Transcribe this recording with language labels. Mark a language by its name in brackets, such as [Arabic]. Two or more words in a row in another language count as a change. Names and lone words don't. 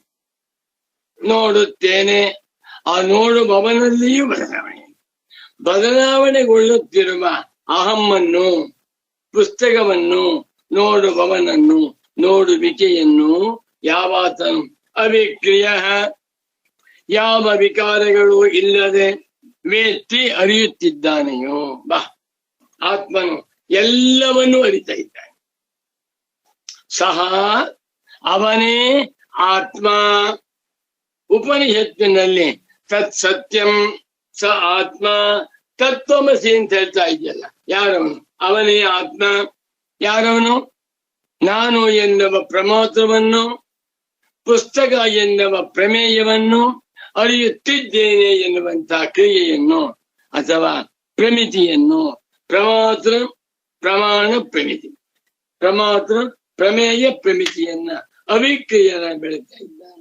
[Kannada] ನೋಡುತ್ತೇನೆ, ಆ ನೋಡುವವನಲ್ಲಿಯೂ ಬದಲಾವಣೆಗೊಳ್ಳುತ್ತಿರುವ ಅಹಮ್ಮನ್ನು, ಪುಸ್ತಕವನ್ನು, ನೋಡುವವನನ್ನು, ನೋಡುವಿಕೆಯನ್ನು ಯಾವಾತನು ಅವಿಕ್ರಿಯ ಯಾವ ವಿಕಾರಗಳು ಇಲ್ಲದೆ ವೇತ್ತಿ ಅರಿಯುತ್ತಿದ್ದಾನೆಯೋ. ಬಾ, ಆತ್ಮನು ಎಲ್ಲವನ್ನೂ ಅರಿತಾ ಇದ್ದಾನೆ. ಸಹ ಅವನೇ ಆತ್ಮ. ಉಪನಿಷತ್ತಿನಲ್ಲಿ [Sanskrit] ತತ್ ಸತ್ಯಂ ಸ ಆತ್ಮ ತತ್ವಮಸಿ [Kannada] ಅಂತ ಹೇಳ್ತಾ ಇದೆಯಲ್ಲ, ಯಾರವನು? ಅವನೇ ಆತ್ಮ. ಯಾರವನು? ನಾನು ಎನ್ನುವ ಪ್ರಮಾತ್ರವನ್ನು, ಪುಸ್ತಕ ಎನ್ನುವ ಪ್ರಮೇಯವನ್ನು ಅರಿಯುತ್ತಿದ್ದೇನೆ ಎನ್ನುವಂತಹ ಕ್ರಿಯೆಯನ್ನು ಅಥವಾ ಪ್ರಮಿತಿಯನ್ನು, ಪ್ರಮಾತ್ರ ಪ್ರಮಾಣ ಪ್ರಮಿತಿ, ಪ್ರಮಾತ್ರ ಪ್ರಮೇಯ ಪ್ರಮಿತಿಯನ್ನ ಅವಿಕ್ರಿಯನ ಬೆಳೀತಾ ಇದ್ದಾನೆ.